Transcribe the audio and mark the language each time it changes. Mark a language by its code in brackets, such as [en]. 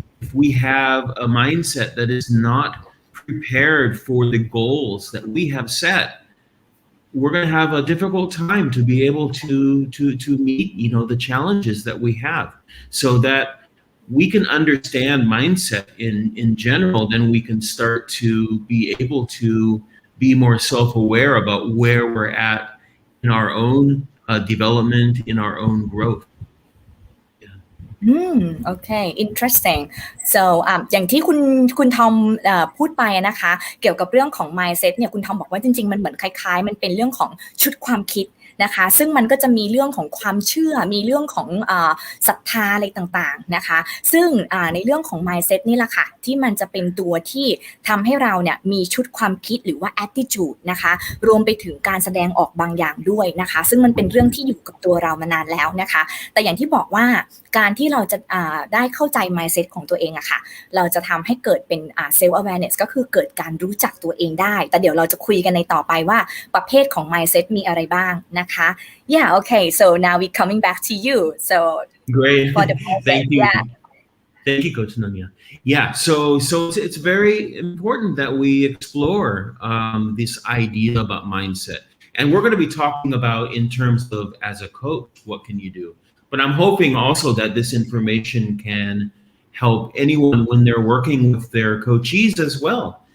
[en] If we have a mindset that is not prepared for the goals that we have set, we're going to have a difficult time to be able to meet the challenges that we have. So that we can understand mindset in general, then we can start to be able to be more self-aware about where we're at in our own development, in our own growth. Okay interesting so [th] อย่างที่คุณทอมพูดไปนะคะเกี่ยวกับเรื่องของ mindset เนี่ยคุณทอมบอกว่าจริงๆมันเหมือนคล้ายๆมันเป็นเรื่องของชุดความคิดนะคะซึ่งมันก็จะมีเรื่องของความเชื่อมีเรื่องของ ศรัทธาอะไรต่างๆนะคะซึ่งในเรื่องของ mindset นี่แหละค่ะที่มันจะเป็นตัวที่ทำให้เราเนี่ยมีชุดความคิดหรือว่า attitude นะคะรวมไปถึงการแสดงออกบางอย่างด้วยนะคะซึ่งมันเป็นเรื่องที่อยู่กับตัวเรามานานแล้วนะคะแต่อย่างที่บอกว่าการที่เราจะได้เข้าใจ mindset ของตัวเองอะค่ะเราจะทำให้เกิดเป็นself awareness ก็คือเกิดการรู้จักตัวเองได้แต่เดี๋ยวเราจะคุยกันในต่อไปว่าประเภทของ mindset มีอะไรบ้างนะคะ [en] yeah okay so now we coming back to you so great for the mindset, thank you yeah. Thank you, Coach Nanya. Yeah, so it's very important that we explore this idea about mindset. And we're going to be talking about in terms of as a coach, what can you do? But I'm hoping also that this information can help anyone when they're working with their coachees as well.